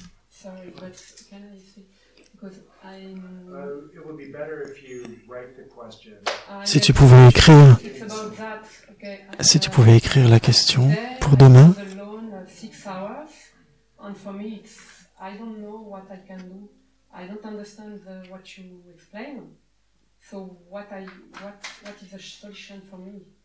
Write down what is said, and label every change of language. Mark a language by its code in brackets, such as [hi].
[en] Sorry, but can I say, because it would be better if you write the question. [fr] Si tu pouvais écrire, [en] it's about that. Okay. [fr] si tu pouvais écrire la question pour demain. [en] Alone 6 hours, and for me, I don't know what I can do. I don't understand what you explain. So what is the solution for me?